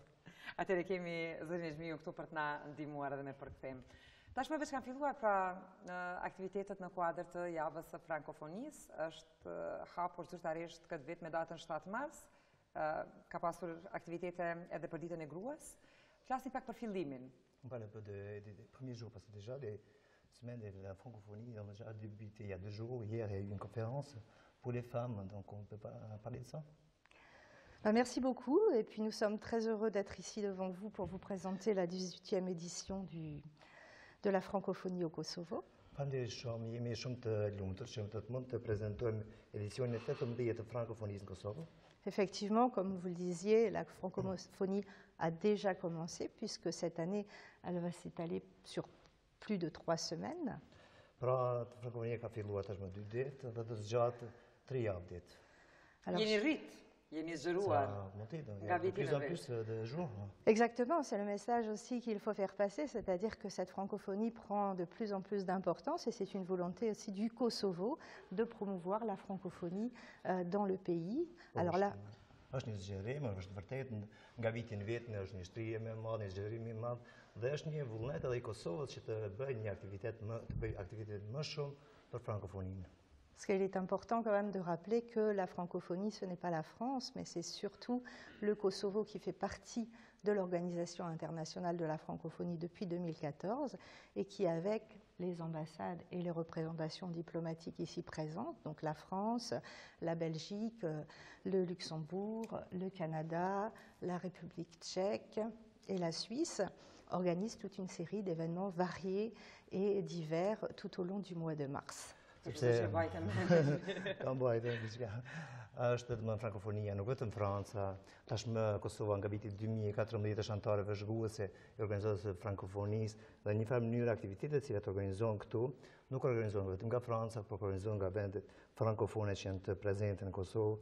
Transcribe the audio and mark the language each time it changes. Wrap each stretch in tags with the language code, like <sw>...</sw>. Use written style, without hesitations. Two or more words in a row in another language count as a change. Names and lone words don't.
<sq>Atëherë kemi zotrin Nexhmiu këtu për të na ndihmuar edhe me përkthim. Tashmë veç kanë filluar pra aktivitetet në kuadër të javës së frankofonisë, është hapur zyrtarisht këtë vit me datën 7 mars. Ka pasur aktivitete edhe për ditën e gruas. Flasim pak për fillimin.</sq> <fr>On parle un peu des premiers jours, parce que déjà, les semaines de la francophonie ont déjà débuté il y a 2 jours. Hier, il y a eu une conférence pour les femmes, donc on ne peut pas parler de ça. Merci beaucoup, et puis nous sommes très heureux d'être ici devant vous pour vous présenter la 18e édition de la francophonie au Kosovo.</fr> <sq>Jemi shumë të lumtur që të mund të prezantojmë edicionin e 18 të frankofonisë në Kosovë.</sq> <fr>Effectivement, comme vous le disiez, la francophonie a déjà commencé, puisque cette année, elle va s'étaler sur plus de 3 semaines.</fr> <sq>Pra, frankofonia ka filluar tashmë 2 ditë dhe do të zgjatë 3 javë ditë. Jeni rrit, jeni zgjeruar nga viti në vit.</sq> <fr>Exactement, c'est le message aussi qu'il faut faire passer, c'est-à-dire que cette francophonie prend de plus en plus d'importance et c'est une volonté aussi du Kosovo de promouvoir la francophonie dans le pays. Alors là,</fr> <sq>është një zgjerim, është vërtet nga viti në vit, është një shtrije më e madhe, një zgjerim i madh dhe është një vullnet edhe i Kosovës që të bëjë një aktivitet më shumë për frankofoninë.</sq> <fr>Parce qu'il est important quand même de rappeler que la francophonie, ce n'est pas la France, mais c'est surtout le Kosovo qui fait partie de l'Organisation internationale de la francophonie depuis 2014 et qui, avec les ambassades et les représentations diplomatiques ici présentes, donc la France, la Belgique, le Luxembourg, le Canada, la République tchèque et la Suisse, organise toute une série d'événements variés et divers tout au long du mois de mars.</fr> <sq>Është dhe frankofonia, nuk vetëm Franca, tashmë Kosova nga viti 2014 është anëtare vëzhguese e organizatës së frankofonisë dhe një farë mënyrë aktivitetet që organizohen këtu, nuk organizohen vetëm nga Franca, por organizohen nga vendet frankofone që janë të prezente në Kosovë.</sq>